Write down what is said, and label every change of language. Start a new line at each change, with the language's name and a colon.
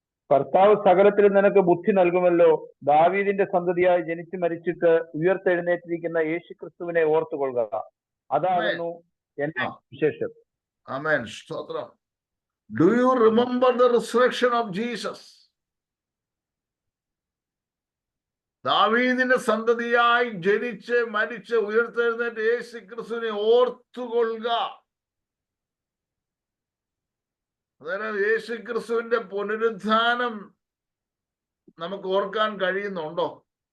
Malayalam: കർത്താവ് സകലത്തിലും നിനക്ക് ബുദ്ധി നൽകുമല്ലോ. ദാവീദിന്റെ സന്തതിയായി ജനിച്ചു മരിച്ചിട്ട് ഉയർത്തെഴുന്നേറ്റിരിക്കുന്ന യേശു ക്രിസ്തുവിനെ ഓർത്തുകൊള്ളുക. അതാകുന്നു എന്റെ വിശേഷം. ആമേൻ. സ്തോത്രം.
English: Do you remember the resurrection of Jesus?
Malayalam: ദാവീദിന്റെ സന്തതിയായി ജനിച്ച് മരിച്ച് ഉയർത്തെഴുന്നേറ്റ യേശു ക്രിസ്തുവിനെ ഓർത്തുകൊള്ളുക. അതായത് യേശു ക്രിസ്തുവിന്റെ പുനരുത്ഥാനം നമുക്ക് ഓർക്കാൻ കഴിയുന്നുണ്ടോ?